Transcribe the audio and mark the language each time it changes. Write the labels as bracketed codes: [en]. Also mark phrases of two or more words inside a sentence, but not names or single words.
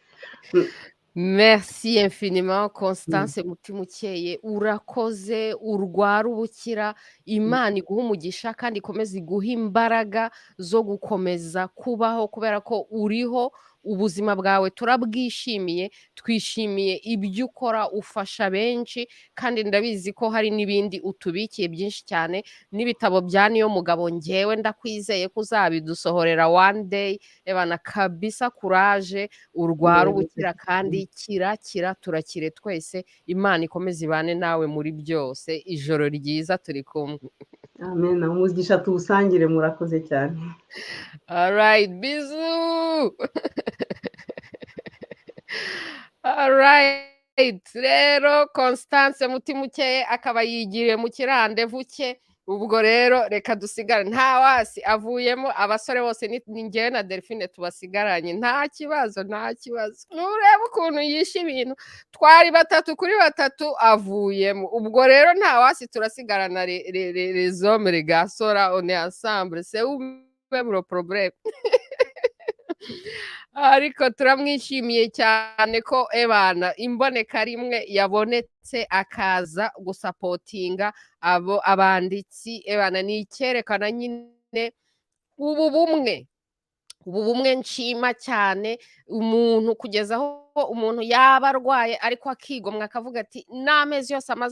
[fr] Merci infiniment [rw] Constance MUTIMUKEYE urakoze urwara ubukira Imana iguha umugisha kandi ikomeze iguha imbaraga zo gukomeza kubaho kubera ko uriho ubuzima bwawe turabwishimiye twishimiye ibyo ukora ufasha benshi kandi ndabizi ko hari n'ibindi utubikiye byinshi cyane n'ibitabo bya niyo mugabo ngewe ndakwizeye ko uzabidusohorera [en] one day [rw] ebana kabisa courage urwara ubukira kandi kira turakire twese Imana ikomeze ibane nawe muri byose ijoro ryiza turi kumwe amen umugisha tuwusangire murakoze cyane alright bisous alright rero Constance MUTIMUKEYE akaba yigiriye mu kirandevu cye ubwo rero reka dusigare nta wasi avuyemo abasore bose ni ngewe na Delphine tubasigaranye nta kibazo nureba ukuntu yishe ibintu twari 3 kuri 3 avuyemo ubwo rero nta wasi turasigarana [fr] les hommes les garçons là on est ensemble c'est où même le problème [rw] ariko turamwishimiye cyane ko ebana imboneka rimwe yabonetse akaza gusapotinga abanditsi ebana ni icyerekana nyine ubu bumwe nshima cyane umuntu kugeza aho umuntu yaba arwaye ariko akigomwa akavuga ati n'amezi yose amaze